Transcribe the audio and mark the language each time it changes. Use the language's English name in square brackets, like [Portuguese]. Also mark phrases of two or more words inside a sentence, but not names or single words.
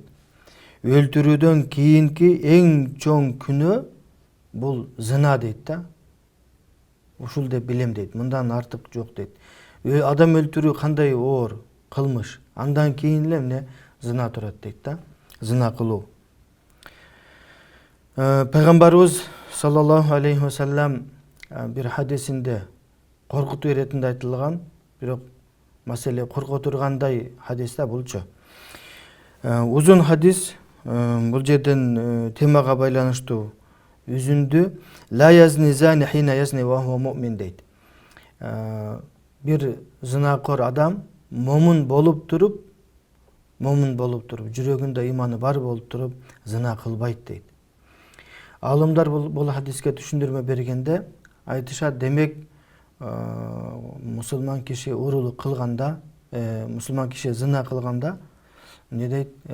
[Kyrgyz] Өлтүрүүдөн кийинки эң чоң күнөө бул зына дейт да. Ушул деп билем дейт. Мындан артык жок дейт. Адам өлтүрүү кандай оор кылмыш. Андан кийин эле эмне зына турат дейт да. Зына кылуу. Пайгамбарыбыз [Arabic] صلى الله عليه وسلم [Kyrgyz] бир хадисинде коркутуу иретинде айтылган, бирок маселе корко тургандай хадис да булчу. Узун хадис, бул жерден темага байланыштуу үзүндү. [Arabic] لا يزني زاني حين يزني و هو مؤمن дейт. [Kyrgyz] Бир зынакор адам момун болуп туруп, жүрөгүндө иманы бар болуп туруп зына кылбайт дейт. Алымдар бул хадиске түшүндүрмө бергенде айтышат, демек мусулман киши уурулук кылганда, мусулман киши зына кылганда эмне дейт?